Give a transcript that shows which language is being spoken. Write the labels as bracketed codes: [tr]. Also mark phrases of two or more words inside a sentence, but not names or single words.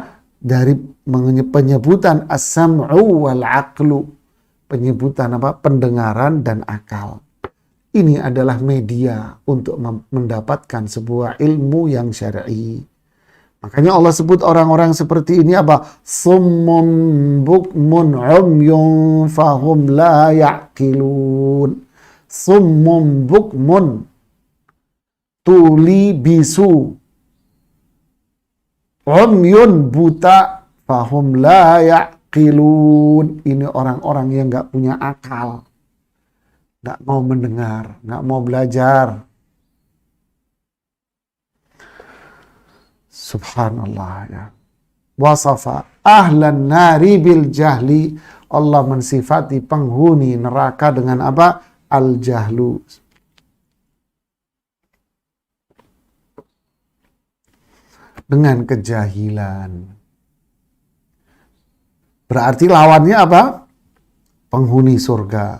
[id] Dari penyebutan [ar] السمع والعقل, [id] penyebutan pendengaran dan akal. Ini adalah media untuk mendapatkan sebuah ilmu yang syar'i. Makanya Allah sebut orang-orang seperti ini apa? [ar] صم بكم عمي فهم لا يعقلون. صم بكم, [id] tuli bisu, [ar] umyun buta, فهم لا يعقلون. [id] Ini orang-orang yang gak punya akal, gak mau mendengar, gak mau belajar. Subhanallah ya. [ar] وصف أهل النار بالجهل. [id] Allah mensifati penghuni neraka dengan apa? Al-jahlu. Dengan kejahilan. Berarti lawannya apa? Penghuni surga.